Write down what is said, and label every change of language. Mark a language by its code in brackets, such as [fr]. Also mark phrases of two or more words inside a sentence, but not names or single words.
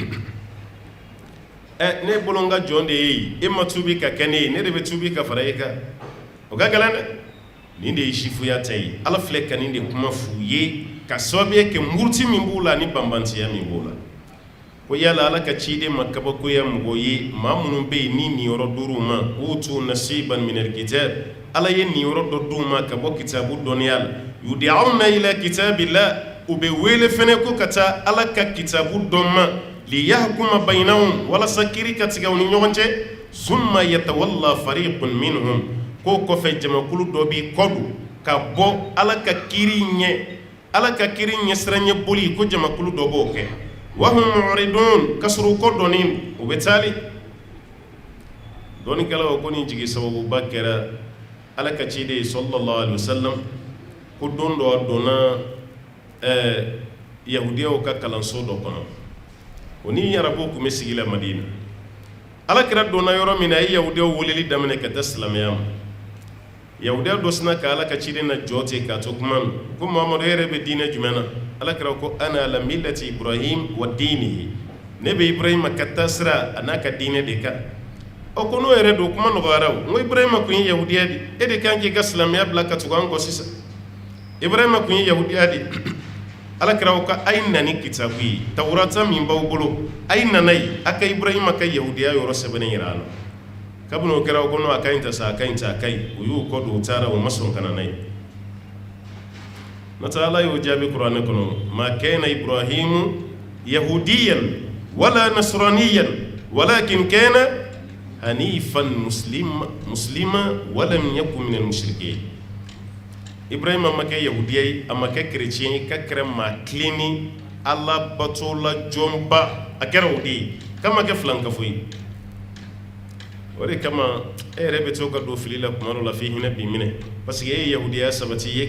[bm] ye ne bolo n ka jɔn de ye e ma tubi ka kɛ ne ye ne de bɛ tubi ka fara e kan o ka gɛlɛn dɛ nin de ye jufuya ta ye Ala filɛ ka nin de kuma f'u ye ka sababu kɛ muruti min b'u la ani banbantiya min b'u la ko yala Ala ka ciden ma kabakoya mɔgɔ ye maa minnu bɛ yen ni nin yɔrɔ d'u ma [ar] أوتوا نصيبا من الكتاب [bm] Ala ye nin yɔrɔ dɔ d'u ma ka bɔ kitabu dɔnniya la [ar] يدعون إلى كتاب الله [bm] u bɛ wele fɛnɛ ko ka taa Ala ka kitabu dɔn ma [ar] ليحكم بينهم [bm] walasa kiiri ka tigɛ u ni ɲɔgɔn cɛ [ar] ثم يتولى فريق منهم [bm] ko kɔfɛ jamakulu dɔ b'i kɔdu ka bɔ Ala ka kiiri ɲɛsiranɲɛ boli ko jamakulu dɔ b'o kɛ [ar] وهم معرضون [bm] ka sɔrɔ u kɔ dɔnnen u bɛ taali dɔnnikɛlaw ko nin jigi sababuba kɛra Ala ka ciden [ar] صلى الله عليه وسلم [bm] ko don dɔ a donna yahudiyaw ka kalanso dɔ kɔnɔ o ni arabuw tun bɛ sigi la Madina Alakira donna yɔrɔ min na a ye yahudiyaw weleli daminɛ ka taa silamɛya ma yahudiya dɔ sina ka ala ka ciden na jɔte ka to kuma no ko muhamadu yɛrɛ bɛ diinɛ jumɛn na ala kira ko [ar] أنا على ملة إبراهيم ودينه [bm] ne bɛ ibrahima ka taa sira a n'a ka diinɛ de kan ko n'o yɛrɛ don kuma nɔgɔyara o n ko ibrahima kun ye yahudiya de e de kan k'i ka silamɛya bila ka tugu an kɔ sisan ibrahima kun ye yahudiya de ala kira ko a ye na ni kitabu ye tawurata min b'aw bolo a ye nana ye a ka ibrahima ka yahudiya yɔrɔ sɛbɛnnen yira a la kabini o kɛra ko no a ka ɲi ta sa a ka ɲi ta a ka ɲi o y'o kɔ don o taara o ma sɔn ka na n'a ye nata ala y'o jaabi kuranɛ kɔnɔ [ar] ما كان إبراهيم يهوديا ولا نصرانيا ولكن كان حنيفا مسلما ولم يك من المشركين [bm] ibrahima ma kɛ yahudiya ye a ma kɛ chrétien ye ka kɛra maa tilenni ala batola jɔnba a kɛra o de ye k'a ma kɛ filankafo ye o de kama e yɛrɛ bɛ to ka don fili la kuma dɔ la f'i hinɛ b'i minɛ [fr] parce que [bm] e ye yahudiya sabati i ye